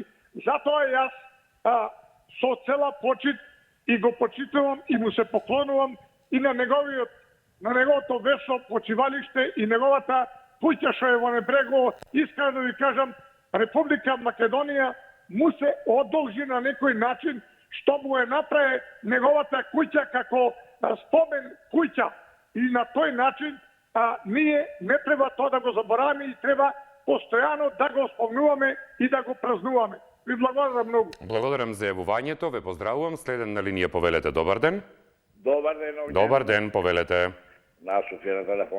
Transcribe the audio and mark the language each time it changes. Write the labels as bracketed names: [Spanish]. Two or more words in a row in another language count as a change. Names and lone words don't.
[Macedonian] Затоа јас со цела почит и го почитувам и му се поклонувам и на неговото вечно почивалиште и неговата куќа што е во Небрегово. Искрено ви кажам, Република Македонија му се одолжи на некој начин што му е направи неговата куќа како [Serbian] spomen kuća. I na toj način [Macedonian] не треба тоа да го забораваме и треба постојано да го спомнуваме и да го празнуваме. Ви благодарам многу. Благодарам за јавувањето, ве поздравувам. Следен на линија повелете, добар ден. Добар ден, Огнен. Добар ден, повелете. Насов е на телефон.